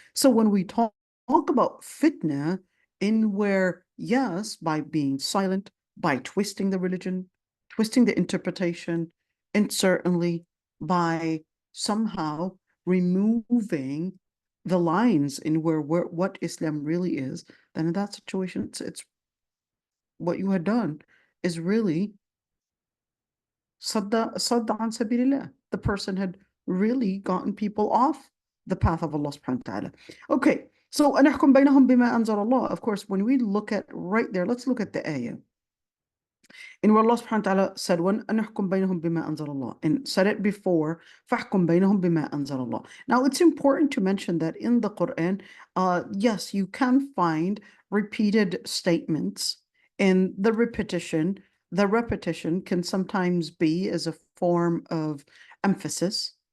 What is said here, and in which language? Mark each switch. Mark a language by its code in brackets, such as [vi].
[en] So when we talk about fitna, in where, yes, by being silent, by twisting the religion, twisting the interpretation, and certainly by somehow removing the lines in where what Islam really is, then in that situation, it's what you had done is really sadda an sabilillah. The person had really gotten people off the path of Allah subhanahu wa ta'ala. [ar] Okay, so أَنَحْكُمْ بَيْنَهُمْ بِمَا أَنزَلَ اللَّهُ. [en] Of course, when we look at right there, let's look at the ayah. In where Allah subhanahu wa ta'ala said, [ar] وَأَنَحْكُمْ بَيْنَهُمْ بِمَا أَنزَلَ اللَّهُ, [en] and said it before, [ar] فَحْكُمْ بَيْنَهُمْ بِمَا أَنزَلَ اللَّهُ. [en] Now, it's important to mention that in the Quran, yes, you can find repeated statements, and the repetition can sometimes be as a form of emphasis.